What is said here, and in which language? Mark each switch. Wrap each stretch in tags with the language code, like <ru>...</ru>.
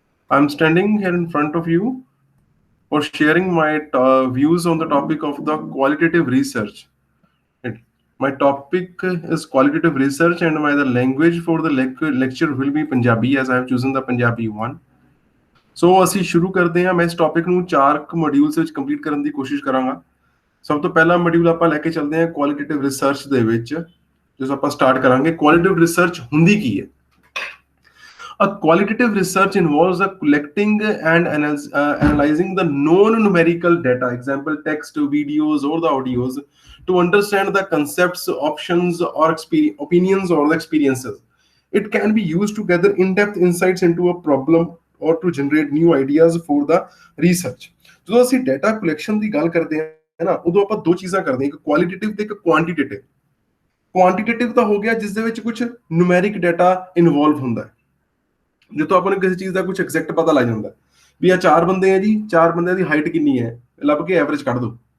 <en>I am standing here in front of you for sharing my views on the topic of the qualitative research. It- My topic is qualitative research, and my the language for the lecture will be Punjabi, as I have chosen the Punjabi one.</en> <pa>ਸੋ ਅਸੀਂ ਸ਼ੁਰੂ ਕਰਦੇ ਹਾਂ। ਮੈਂ ਇਸ topic ਨੂੰ 4 modules ਵਿੱਚ complete ਕਰਨ ਦੀ ਕੋਸ਼ਿਸ਼ ਕਰਾਂਗਾ। ਸਭ ਤੋਂ ਪਹਿਲਾ ਮੋਡਿਊਲ ਆਪਾਂ ਲੈ ਕੇ ਚੱਲਦੇ ਹਾਂ ਕੁਆਲਿਟੇਟਿਵ ਰਿਸਰਚ ਦੇ ਵਿੱਚ। ਜਦੋਂ ਆਪਾਂ ਸਟਾਰਟ ਕਰਾਂਗੇ ਕੁਆਲਿਟੇਟਿਵ ਰਿਸਰਚ ਹੁੰਦੀ ਕੀ ਹੈ।</pa> <en>A qualitative research involves the collecting and analyzing the known numerical data, example text, videos, or the audios, to understand the concepts, options, or opinions or the experiences. It can be used to gather in-depth insights into a problem or to generate new ideas for the research.</en> <pa>ਜਦੋਂ ਅਸੀਂ data collection ਦੀ ਗੱਲ ਕਰਦੇ ਹਾਂ ਨਾ, ਉਦੋਂ ਆਪਾਂ ਦੋ ਚੀਜ਼ਾਂ ਕਰਦੇ ਹਾਂ, ਇੱਕ ਕੁਆਲਿਟੇਟਿਵ ਤੇ ਇੱਕ ਕੁਆਂਟੀਟੇਟਿਵ। ਕੁਆਂਟੀਟੇਟਿਵ ਤਾਂ ਹੋ ਗਿਆ ਜਿਸ ਦੇ ਵਿੱਚ ਕੁਝ ਨੂਮੈਰਿਕ ਡਾਟਾ ਇਨਵੋਲਵ ਹੁੰਦਾ ਹੈ, ਜਿੱਥੋਂ ਆਪਾਂ ਨੂੰ ਕਿਸੇ ਚੀਜ਼ ਦਾ ਕੁਝ ਐਗਜ਼ੈਕਟ ਪਤਾ ਲੱਗ ਜਾਂਦਾ ਵੀ ਆ 4 ਬੰਦੇ ਆ ਜੀ, 4 ਬੰਦਿਆਂ ਦੀ ਹਾਈਟ ਕਿੰਨੀ ਹੈ, ਲੱਭ ਕੇ ਐਵਰੇਜ ਕੱਢ ਦਿਓ।</pa>